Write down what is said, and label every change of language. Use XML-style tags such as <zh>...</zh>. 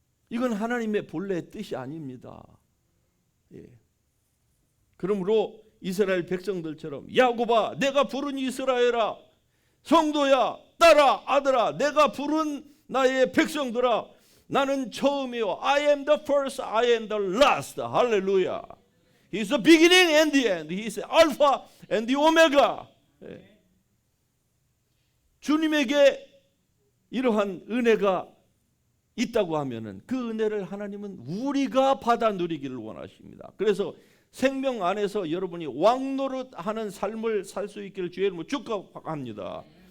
<ko>이건 하나님의 본래의 뜻이 아닙니다. 그러므로 이스라엘 백성들처럼 야곱아, 내가 부른 이스라엘아, 성도야, 딸아, 아들아, 내가 부른 나의 백성들아, 나는 처음이요.</ko> <en>I am the first, I am the last.</en> <ko>할렐루야.</ko> <en>He is the beginning and the end. He is the Alpha and the Omega.</en> <ko>주님에게 이러한 은혜가 있다고 하면은 그 은혜를 하나님은 우리가 받아 누리기를 원하십니다. 그래서 생명 안에서 여러분이 왕노릇하는 삶을 살 수 있기를 주의 이름으로 축복합니다.</ko>